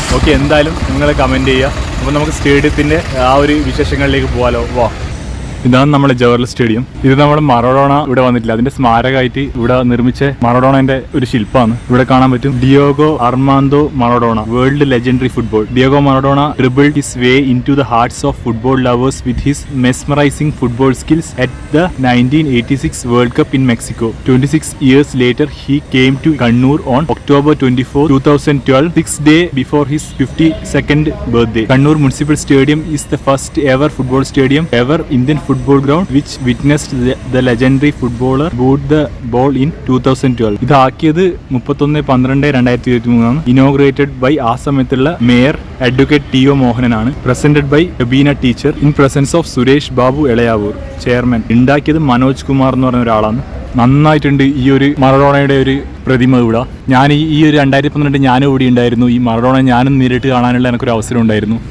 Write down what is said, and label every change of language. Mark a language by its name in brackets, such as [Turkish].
[Malayalam] Okay, എന്തായാലും നിങ്ങൾ comment ചെയ്യുക. അപ്പോൾ നമുക്ക് സ്റ്റേഡിയത്തിൻ്റെ ആ ഒരു വിശേഷങ്ങളിലേക്ക് പോകാമല്ലോ. വാ, ഇതാണ് നമ്മുടെ ജവഹർലാൽ സ്റ്റേഡിയം. ഇത് നമ്മുടെ മറഡോണ ഇവിടെ വന്നിട്ടില്ല, അതിന്റെ സ്മാരകമായിട്ട് ഇവിടെ നിർമ്മിച്ച മറഡോണന്റെ ഒരു ശില്പമാണ് ഇവിടെ കാണാൻ പറ്റും. [English] Diego Armando Maradona, world legendary football. Diego Maradona dribbled his way into the hearts of football lovers with his mesmerizing football skills at the 1986 World Cup in Mexico. 26 years later, he came to Kannur on October 24, 2012, 6 days before his 52nd birthday. Kannur Municipal Stadium is the first ever football stadium ever Indian football ground which witnessed the legendary footballer boot the ball in 2012. [Malayalam] ഇത് ആക്കിയത് 31/12/2023 ആണ്. [English] inaugurated by [Malayalam] ആ സമയത്തുള്ള [English] Mayor advocate T O. മോഹനനാണ്. Presented by Beena teacher in presence of Suresh Babu Elayavoor, chairman. [Malayalam] ഉണ്ടാക്കിയത് മനോജ് കുമാർ എന്ന് പറഞ്ഞ ഒരാളാണ്. നന്നായിട്ടുണ്ട് ഈ ഒരു മറഡോണയുടെ ഒരു പ്രതിമ ഇവിടെ. ഞാൻ ഈ ഒരു 2012 ഞാനും ഇവിടെ ഉണ്ടായിരുന്നു. ഈ മറഡോണ ഞാനും നേരിട്ട് കാണാനുള്ള എനിക്കൊരു അവസരം ഉണ്ടായിരുന്നു.